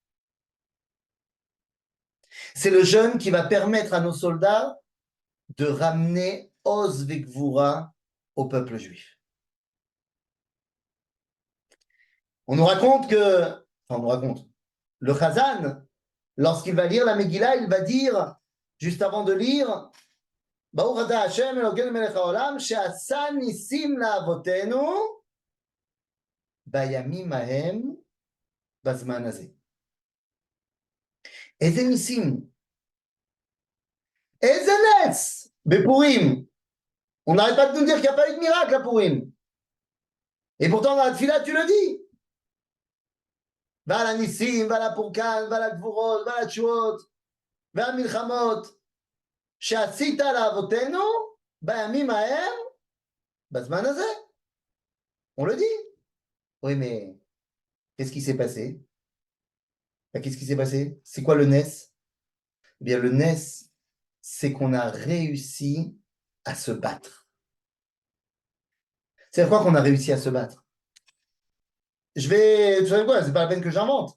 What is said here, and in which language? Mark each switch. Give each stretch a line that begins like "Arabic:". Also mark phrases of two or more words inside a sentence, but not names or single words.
French: C'est le jeûne qui va permettre à nos soldats de ramener Oz Vekvura au peuple juif. On nous raconte le Chazan, lorsqu'il va lire la Megillah, il va dire, juste avant de lire,
Hebrew: ברוך אתה השם אלוקינו מלך העולם שעשה ניסים לאבותינו בימים ההם בזמן הזה. איזה ניסים? איזה נס בפורים?
French: On n'arrête pas de nous dire qu'il n'y a pas eu de miracle à Purim. Et pourtant, dans la tefila, tu le dis.
Hebrew: ועל הניסים, ועל הפורקן, ועל הגבורות, ועל התשועות, ועל המלחמות, שעשית לאבותינו בימים ההם, בזמן הזה.
French: On le dit. Oui, mais qu'est-ce qui s'est passé? Qu'est-ce qui s'est passé? C'est quoi le NES? Eh bien, le NES, c'est qu'on a réussi à se battre. C'est quoi qu'on a réussi à se battre? Vous savez quoi, c'est pas la peine que j'invente.